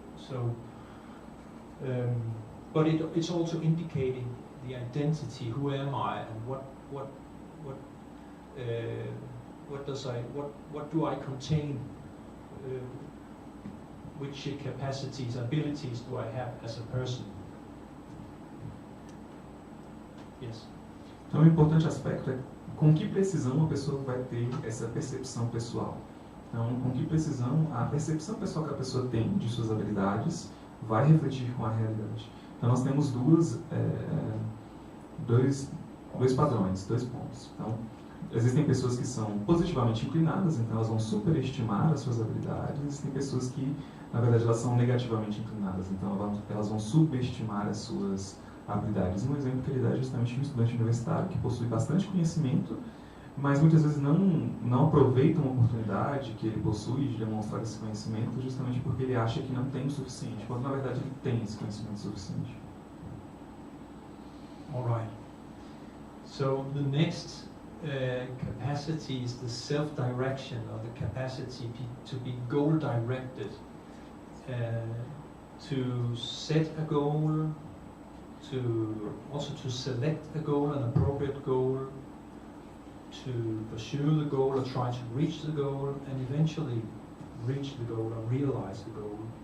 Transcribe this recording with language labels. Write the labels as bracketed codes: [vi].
[en] So, but it's also indicating the identity. Who am I, and what do I contain? Which capacities, abilities do I have as a person? Yes. [pt] Então, o importante aspecto é com que precisão a pessoa vai ter essa percepção pessoal. Então, com que precisão a percepção pessoal que a pessoa tem de suas habilidades vai refletir com a realidade. Então nós temos dois padrões, 2 pontos. Então, existem pessoas que são positivamente inclinadas, então elas vão superestimar as suas habilidades. Existem pessoas que, na verdade, elas são negativamente inclinadas, então elas vão subestimar as suas habilidades. Um exemplo que ele dá é justamente um estudante universitário que possui bastante conhecimento, mas muitas vezes não aproveita uma oportunidade que ele possui de demonstrar esse conhecimento justamente porque ele acha que não tem o suficiente, quando na verdade ele tem esse conhecimento suficiente. [en] All right. So the next capacity is the self-direction, or the capacity to be goal-directed, to set a goal, to select a goal, an appropriate goal, to pursue the goal or try to reach the goal, and eventually reach the goal or realize the goal.